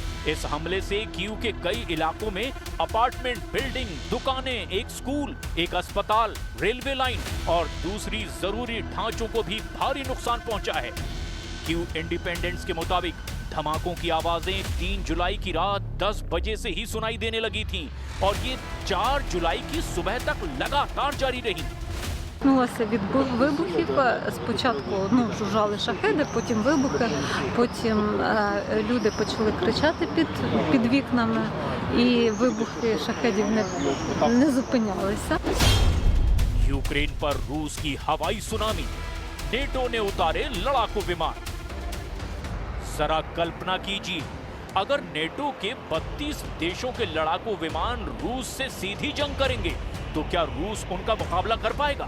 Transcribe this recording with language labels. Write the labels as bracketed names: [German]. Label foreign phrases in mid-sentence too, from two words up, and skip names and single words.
[Hindi] इस हमले से कीव के कई इलाकों में [English] apartment building, [Hindi] दुकानें, एक स्कूल, एक अस्पताल, [English] railway line [Hindi] और दूसरी जरूरी ढांचों को भी भारी नुकसान पहुंचा है। क्यू इंडिपेंडेंस के मुताबिक धमाकों की आवाजें 3 जुलाई की रात 10 बजे से ही सुनाई देने लगी थीं और ये 4 जुलाई की सुबह तक लगातार जारी रही। [Ukrainian] Почалося від вибухів. Спочатку жужжали шахеди, потім вибухи, потім люди почали кричати під вікнами, і вибухи шахедів не зупинялися. [Hindi] यूक्रेन पर रूस की हवाई सुनामी, नेटो ने उतारे लड़ाकू विमान। जरा कल्पना कीजिए, अगर नेटो के 32 देशों के लड़ाकू विमान रूस से सीधी जंग करेंगे तो क्या रूस उनका मुकाबला कर पाएगा?